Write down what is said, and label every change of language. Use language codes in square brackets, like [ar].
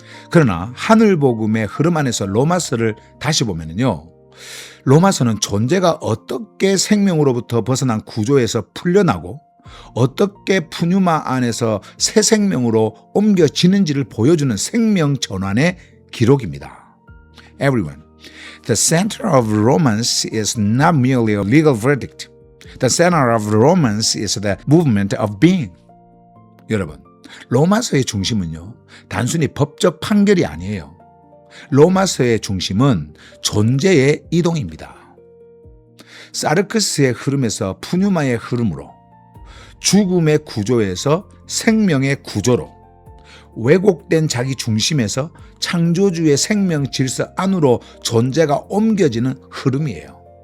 [ko] 그러나 하늘복음의 흐름 안에서 로마서를 다시 보면요, 로마서는 존재가 어떻게 생명으로부터 벗어난 구조에서 풀려나고 어떻게 푸뉴마 안에서 새 생명으로 옮겨지는지를 보여주는 생명 전환의 기록입니다. [en] Everyone, the center of Romans is not merely a legal verdict. The center of Romans is the movement of being. [ko] 여러분, 로마서의 중심은요, 단순히 법적 판결이 아니에요. 로마서의 중심은 존재의 이동입니다. 사르크스의 흐름에서 푸뉴마의 흐름으로, 죽음의 구조에서 생명의 구조로, 왜곡된 자기 중심에서 창조주의 생명 질서 안으로 존재가 옮겨지는 흐름이에요.